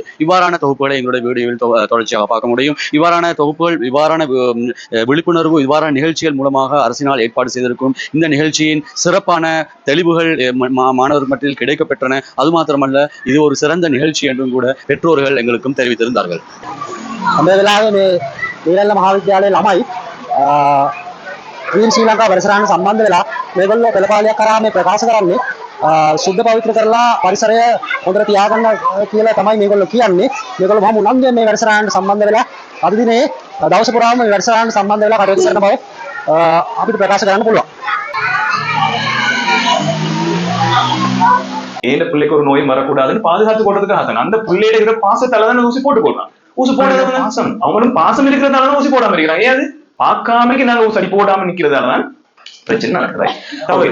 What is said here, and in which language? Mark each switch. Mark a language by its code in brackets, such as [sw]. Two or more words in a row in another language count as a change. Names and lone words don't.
[ta] இவ்வாறான தொகுப்புகளை எங்களுடைய வீடியோவில் தொடர்ச்சியாக பார்க்க முடியும். இவ்வாறான தொகுப்புகள், இவ்வாறான விழிப்புணர்வு, இவ்வாறான நிகழ்ச்சிகள் மூலமாக அரசினால் ஏற்பாடு செய்திருக்கும் இந்த நிகழ்ச்சியின் சிறப்பான தெளிவுகள் மாணவர் மத்தியில் கிடைக்கப்பெற்றன. அது மாத்திரமல்ல, இது ஒரு சிறந்த நிகழ்ச்சி என்றும் கூட பெற்றோர்கள் எங்களுக்கும் தெரிவித்திருந்தார்கள். [si] මහාවිද්‍යාලයේ ළමයි ශ්‍රී ලංකා පරිසරයන් සම්බන්ධ වෙලා මේගොල්ලෝ පෙළපාලියක් කරා මේ ප්‍රකාශ කරන්නේ සුද්ධ පවිත්‍ර කරලා පරිසරය හොඳට තියාගන්න කියලා තමයි මේගොල්ලෝ කියන්නේ. මේගොල්ලෝ මම උනන්දුවෙන් මේ වැඩසටහනට සම්බන්ධ වෙලා අද දිනේ දවස පුරාම මේ වැඩසටහනට සම්බන්ධ වෙලා කටයුතු කරන බව අපිට ප්‍රකාශ කරන්න පුළුවන්. [ta] ஏன் பிள்ளைக்கு ஒரு நோய் வரக்கூடாதுன்னு பாதுகாத்து போடுறதுக்காக அந்த பிள்ளையில இருக்கிற பாசத்தால தானே ஊசி போட்டு போடுறான். ஊசி போடுறது பாசம், அவங்களும் பாசம் இருக்கிறதால ஊசி போடாம இருக்கிறாங்க. ஏது பார்க்காம நாங்க ஊசி அடி போடாம நிக்கிறதாலதான் பிரச்சனை நடக்குது.